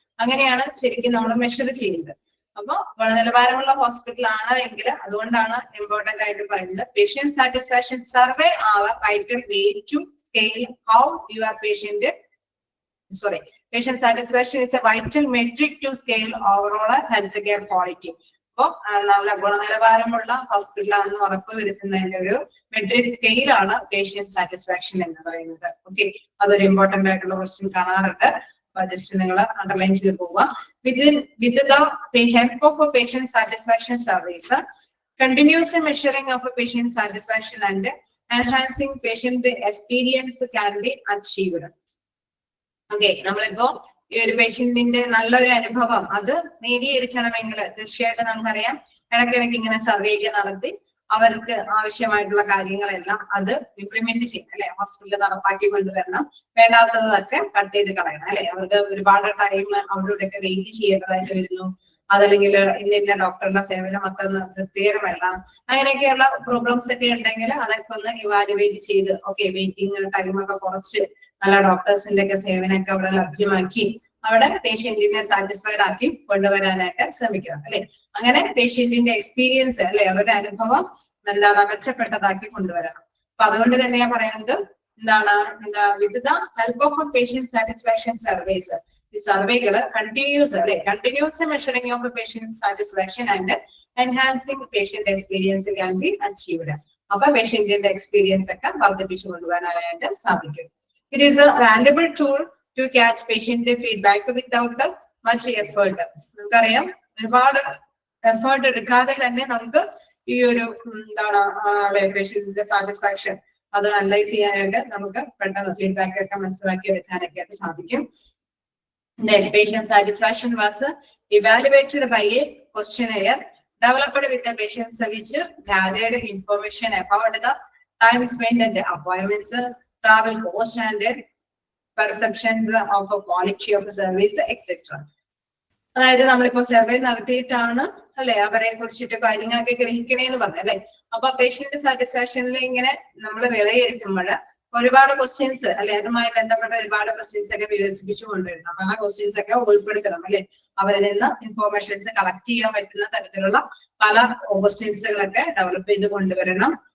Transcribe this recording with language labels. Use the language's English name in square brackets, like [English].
[Malayalam] അങ്ങനെയാണ് ശരിക്കും നമ്മൾ മെഷർ ചെയ്യുന്നത്. അപ്പൊ ഗുണനിലവാരമുള്ള ഹോസ്പിറ്റൽ ആണ് എങ്കിൽ, അതുകൊണ്ടാണ് ഇമ്പോർട്ടന്റ് ആയിട്ട് പറയുന്നത് [English] Patient satisfaction survey are a vital way to scale how your patient patient satisfaction is a vital metric to scale overall healthcare quality. [Malayalam] അപ്പൊ നല്ല ഗുണനിലവാരമുള്ള ഹോസ്പിറ്റലാണെന്ന് ഉറപ്പുവരുത്തുന്നതിന്റെ ഒരു മെട്രിക് സ്കെയിൽ ആണ് പേഷ്യന്റ് സാറ്റിസ്ഫാക്ഷൻ എന്ന് പറയുന്നത്. ഓക്കെ, അതൊരു ഇമ്പോർട്ടന്റ് ആയിട്ടുള്ള ക്വസ്റ്റ്യൻ കാണാറുണ്ട്. ജസ്റ്റ് നിങ്ങൾ അണ്ടർലൈൻ ചെയ്ത് പോവുക. [English] With the help of a patient satisfaction surveys, continuous measuring of a patient satisfaction and enhancing patient experience can be achieved. [Malayalam] Okay, നമ്മളിപ്പോ ഈ ഒരു പേഷ്യന്റിന്റെ നല്ലൊരു അനുഭവം അത് നേടിയെടുക്കണമെങ്കിൽ തീർച്ചയായിട്ടും നമുക്കറിയാം ഇടയ്ക്കിടയ്ക്ക് ഇങ്ങനെ സർവേ ഒക്കെ നടത്തി അവർക്ക് ആവശ്യമായിട്ടുള്ള കാര്യങ്ങളെല്ലാം അത് ഇംപ്ലിമെന്റ് ചെയ്യണം അല്ലെ? ഹോസ്പിറ്റലിൽ നടപ്പാക്കി കൊണ്ടുവരണം. വേണ്ടാത്തതൊക്കെ കട്ട് ചെയ്ത് കളയണം അല്ലെ? അവർക്ക് ഒരുപാട് ടൈം അവരോടൊക്കെ വെയിറ്റ് ചെയ്യേണ്ടതായിട്ട് വരുന്നു. അതല്ലെങ്കിൽ ഇന്ന ഡോക്ടറുടെ സേവനം അത്ര തൃപ്തികരമല്ല, അങ്ങനെയൊക്കെയുള്ള പ്രോബ്ലംസ് ഒക്കെ ഉണ്ടെങ്കിൽ അതൊക്കെ ഒന്ന് ഇവാലുവേറ്റ് ചെയ്ത് ഓക്കെ വെയിറ്റിംഗ് ടൈമൊക്കെ കുറച്ച് നല്ല ഡോക്ടേഴ്സിന്റെ ഒക്കെ സേവനമൊക്കെ അവിടെ ലഭ്യമാക്കി അവിടെ പേഷ്യന്റിനെ സാറ്റിസ്ഫൈഡ് ആക്കി കൊണ്ടുവരാനായിട്ട് ശ്രമിക്കണം അല്ലെ? അങ്ങനെ പേഷ്യന്റിന്റെ എക്സ്പീരിയൻസ് അല്ലെ, അവരുടെ അനുഭവം എന്താണ് മെച്ചപ്പെട്ടതാക്കി കൊണ്ടുവരണം. അപ്പൊ അതുകൊണ്ട് തന്നെയാ പറയുന്നത് എന്താണ്, [English] with the help of patient satisfaction surveys, [Malayalam] ഈ സർവേകള് കണ്ടിന്യൂസ് അല്ലെ, [English] Continuous measuring of patient satisfaction and enhancing patient experience can be achieved. [Malayalam] അപ്പൊ പേഷ്യന്റിന്റെ എക്സ്പീരിയൻസ് ഒക്കെ വർദ്ധിപ്പിച്ചു കൊണ്ടുവരാനായിട്ട് സാധിക്കും. [English] It is a valuable tool to catch patient feedback without much effort. [Malayalam] നമുക്കറിയാം ഒരുപാട് effort എടുക്കാതെ തന്നെ നമുക്ക് ഈ ഒരു എന്താണ് പേഷ്യന്റിന്റെ സാറ്റിസ്ഫാക്ഷൻ അത് അനലൈസ് ചെയ്യാനായിട്ട് നമുക്ക് പെട്ടെന്ന് ഫീഡ്ബാക്ക് ഒക്കെ മനസ്സിലാക്കി എടുക്കാനൊക്കെ ആയിട്ട് സാധിക്കും. [English] Then patient satisfaction was evaluated by a questionnaire developed with the patient service, gathered information about the time spent at the appointments, travel cost and perceptions of a quality of service, etc. [Malayalam] അതായത് നമ്മളിപ്പോ survey നടത്തിയിട്ടാണ് അല്ലെ അവരെ കുറിച്ചിട്ട് കാര്യങ്ങളൊക്കെ ഗ്രഹിക്കണേന്ന് പറഞ്ഞു അല്ലെ? അപ്പൊ patient സാറ്റിസ്ഫാക്ഷനിൽ ഇങ്ങനെ നമ്മൾ വിലയിരുത്തുമ്പോൾ ഒരുപാട് ക്വസ്റ്റ്യൻസ് അല്ലെ, അതുമായി ബന്ധപ്പെട്ട ഒരുപാട് ക്വസ്റ്റ്യൻസ് ഒക്കെ വികസിപ്പിച്ചു കൊണ്ടുവരണം. അപ്പൊ ആ ക്വസ്റ്റ്യൻസ് ഒക്കെ ഉൾപ്പെടുത്തണം അല്ലെ? അവരിൽ നിന്ന് ഇൻഫോർമേഷൻസ് കളക്ട് ചെയ്യാൻ പറ്റുന്ന തരത്തിലുള്ള പല ക്വസ്റ്റ്യൻസുകളൊക്കെ ഡെവലപ്പ് ചെയ്ത് കൊണ്ടുവരണം.